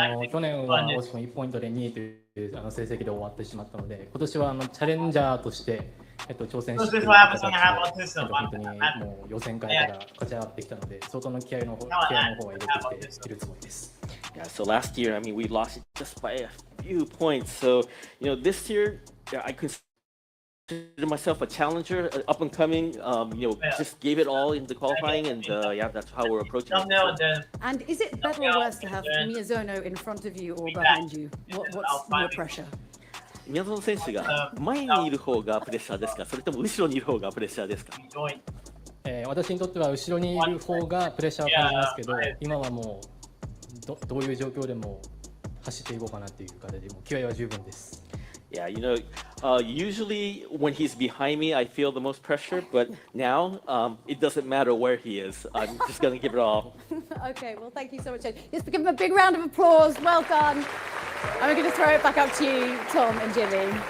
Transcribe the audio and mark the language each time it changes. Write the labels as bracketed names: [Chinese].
[Japanese] 去年は惜しくも1ポイントで2位という成績で終わってしまったので、今年はチャレンジャーとして挑戦している形で、本当にもう予選会から勝ち上がってきたので、相当の気合の方は入れてきているつもりです。 [English] Yeah, so last year, I mean, we lost it just by a few points. So, you know, this year, I consider myself a challenger, up and coming. You know, just gave it all in the qualifying, and yeah, that's how we're approaching it. And is it better or worse to have Miyazono in front of you or behind you? What's your pressure? [Japanese] 宮園選手が前にいる方がプレッシャーですか、それとも後ろにいる方がプレッシャーですか？私にとっては後ろにいる方がプレッシャーを感じますけど、今はもうどういう状況でも走っていこうかなっていう形でもう気合は十分です。 [English] Yeah, you know, usually when he's behind me, I feel the most pressure, but now it doesn't matter where he is. I'm just going to give it all. Okay, well, thank you so much. Let's give him a big round of applause. Well done. And we're going to throw it back up to you, Tom and Jimmy.